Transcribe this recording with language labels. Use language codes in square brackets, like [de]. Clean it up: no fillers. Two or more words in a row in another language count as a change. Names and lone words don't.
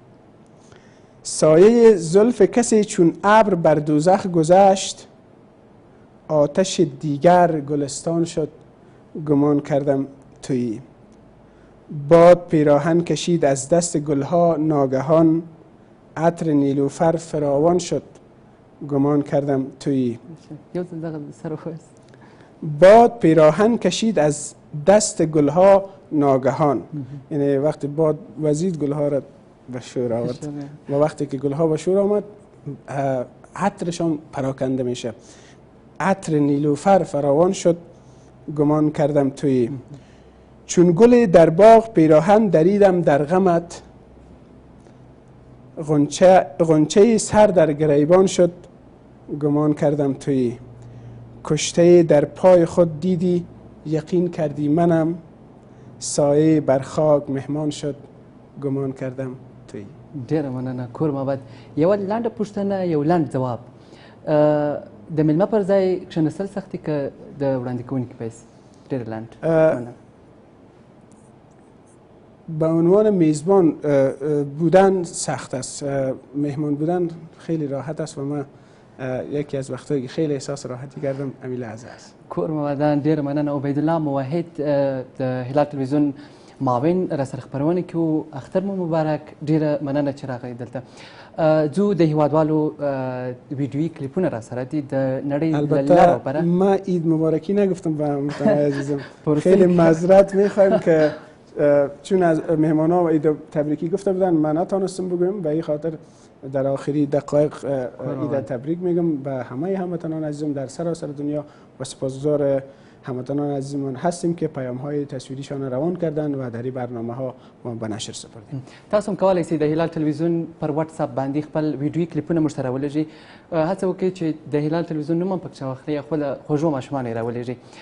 [fa] سایه زلف کسی چون ابر بر دوزخ گذشت، آتش دیگر گلستان شد گمان کردم تویی. باد پیراهن کشید از دست گلها ناگهان، عطر نیلوفر فراوان شد گمان کردم تویی. [ps] یو ځل دغه سر وخوست. [fa] باد پیراهن کشید از دست گلها ناگهان، یعنی وقتی باد وزید گلها را به شور آورد و وقتی که گلها به شور آمد عطرشان پراکنده میشه. عطر نیلوفر فراوان شد گمان کردم تویی. چون گل در باغ پیراهن دریدم در غمت، غنچه سر در گریبان شد گمان کردم تویی. کشته در پای خود دیدی یقین کردی منم، سایه بر خاک مهمان شد گمان کردم تویی. [ps] ډیره مننه کور محمد. یوه لنډه پوښتنه یو لنډ ځواب. د میلمه پر ځای کښېنستل سخت دي که د وړاندې کوونکي په حیث؟ ډېره لنډ. [fa] به عنوان میزبان بودن سخت است، مهمان بودن خیلی راحت است و من یکی از وقتایی که خیلی احساس راحتی کردم همین لحظه است. [ps] کور محمدان ډېره مننه. عبیدالله موحد د هلال تلویزیون معاون را سره خپرونه کې و. اختر مو مبارک. ډېره مننه چې راغی دلته. ځو د هیوادوالو ویډیویي کلیپونه را سره دي د نړۍ له لارو بره. [fa] ما عید مبارکی نگفتم به هموطنان عزیزم. خیلی معذرت میخوایم که چون از مهمانا عید تبریکی گفته بودن من نتونستم بگویم، به این خاطر در آخری دقایق عید تبریک میگم به همه هموطنان عزیزم در سراسر دنیا و سپاسگزار هموطنان عزیزمان هستیم که پیام های تصویریشان روان کردن و در این برنامه ها ما به نشر سپردیم. [ps] تاسو هم کولی شئ د هلال تلویزیون پر واتس اپ باندې خپل ویډیویي کلیپونه موږ ته راولېږئ. هڅه وکړئ چې د هلال تلویزیون نوم هم پکې واخلئ یا خپل خوږو ماشومان یې راولېږئ.